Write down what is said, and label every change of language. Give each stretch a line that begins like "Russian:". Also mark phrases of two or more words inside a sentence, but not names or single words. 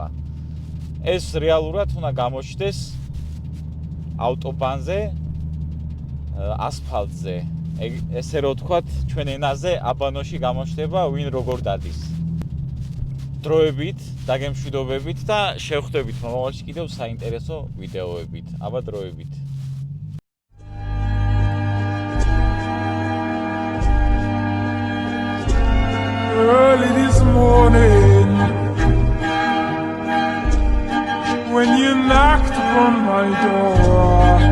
Georgian: ეს რეალურად უნდა გამოჩნდეს ავტობანზე, ასფალტზე. ესე რომ ვთქვათ, ჩვენ ენაზე აბანოში გამოჩნდება ვინ როგორ დადის. დროებით, დაგემშვიდობებით და შევხვდებით მომავალში კიდევ საინტერესო ვიდეოებით. აბა დროებით.
English: Early this morning, when you knocked upon my door,